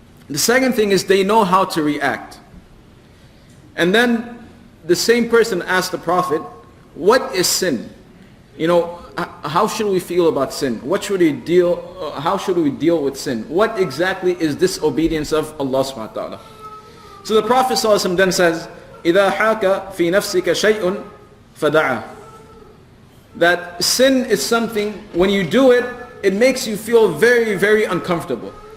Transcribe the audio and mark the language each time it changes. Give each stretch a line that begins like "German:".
English: The second thing is they know how to react. And then the same person asked the Prophet, what is sin? how should we feel about sin? What should we deal, how should we deal with sin? What exactly is disobedience of Allah subhanahu wa ta'ala? So the Prophet ﷺ then says,
Arabic: إِذَا حَاكَ فِي نَفْسِكَ شَيْءٌ فَدَعَهُ.
English: That sin is something, when you do it, it makes you feel very, very uncomfortable.